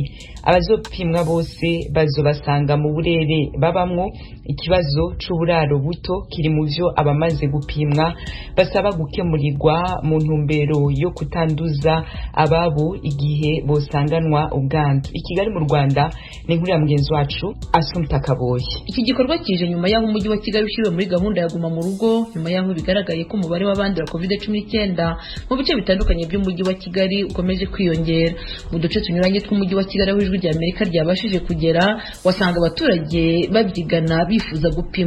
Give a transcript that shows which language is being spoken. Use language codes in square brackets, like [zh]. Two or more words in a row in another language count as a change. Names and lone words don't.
[rn] Abazopimwa bose bazobasanga mu burere babamwo. Ikibazo c'uburaro buto kiri mu vyo abamaze gupimwa basaba gukemurirwa mu ntumbero yo kutanduza ababo igihe bosanganwa ubwandu. I Kigali mu Rwanda ni inkuru ya mugenzi wacu Asumta Kaboyi. [rw] Iki gikorwa kije nyuma y'aho umujyi wa Kigali ushyiriwe muri gahunda ya guma mu rugo, nyuma y'aho bigaragaye ko umubare w'abandura COVID-19 mu bice bitandukanye by'umujyi wa Kigali ukomeje kwiyongera. Mu duce tunyuranye tw'umujyi wa Kigali aho ijwi rya Amerika ryabashije kugera, wasanga abaturage babyigana bifuza gupimwa.